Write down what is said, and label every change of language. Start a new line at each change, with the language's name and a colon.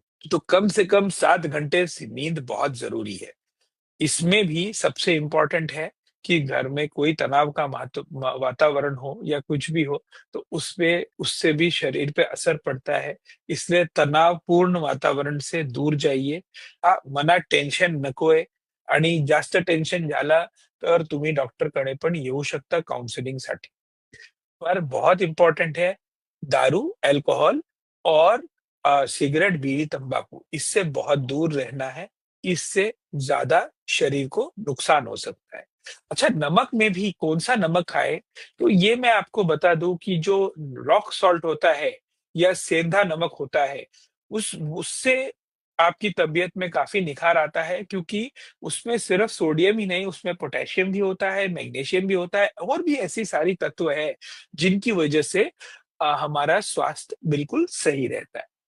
Hindi: तो कम से कम 7 घंटे से नींद बहुत ज़रूरी है। इसमें भी सबसे इम्पोर्टेंट है कि घर में कोई तनाव का वातावरण हो या कुछ भी हो, तो उससे भी शरीर पे असर पड़ता है। इसलिए तणावपूर्ण वातावरण से दूर जाइए.
Marathi: मनात टेन्शन नकोय आणि जास्त टेन्शन झालं, तर तुम्ही डॉक्टरकडे पण येऊ शकता काउन्सिलिंगसाठी.
Hindi: पर बहुत इम्पोर्टेंट है दारू, अल्कोहल और सिगरेट, बीड़ी, तंबाकू इससे बहुत दूर रहना है। इससे ज़्यादा शरीर को नुकसान हो सकता है। अच्छा नमक में भी कौन-सा नमक खाएँ? तो ये मैं आपको बता दूँ कि जो रॉक सॉल्ट होता है या सेंधा नमक होता है, उस उससे आपकी तबीयत में काफ़ी निखार आता है क्योंकि उसमें सिर्फ़ सोडियम ही नहीं, उसमें पोटेशियम भी होता है, मैग्नीशियम भी होता है और भी ऐसी सारी तत्व हैं, जिनकी वजह से हमारा स्वास्थ्य बिल्कुल सही रहता है।